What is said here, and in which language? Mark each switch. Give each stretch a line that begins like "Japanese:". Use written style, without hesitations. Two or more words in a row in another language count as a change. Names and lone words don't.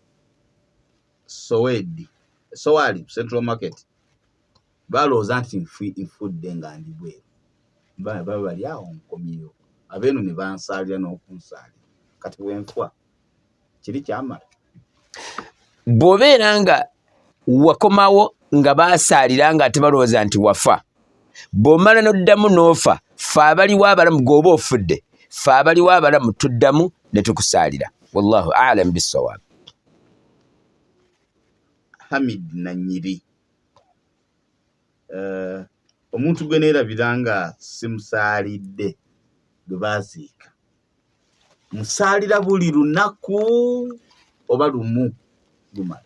Ganda: Sowali Central Market balowooza nti nfudde nga ndi bweru, baba bali awo nkomyeyo, abeenu ne bansaalira n'okunsaalira, kati bwenfa kiri kyamala. Bw'obeera nga wakomawo nga baasaalira nga tebalowooza nti wafa, bw'omala n'oddamu n'ofa, ffe abaliwo abalamu gw'oba ofudde, ffe abaliwo abalamu tuddamu ne tukusaalira.
Arabic: والله أعلم بالصواب.
Ganda: Hamid Nanyiri, omuntu gwe neerabira nga simusaalidde gwe baaziika, musaalira buli lunaku oba lumu lumala?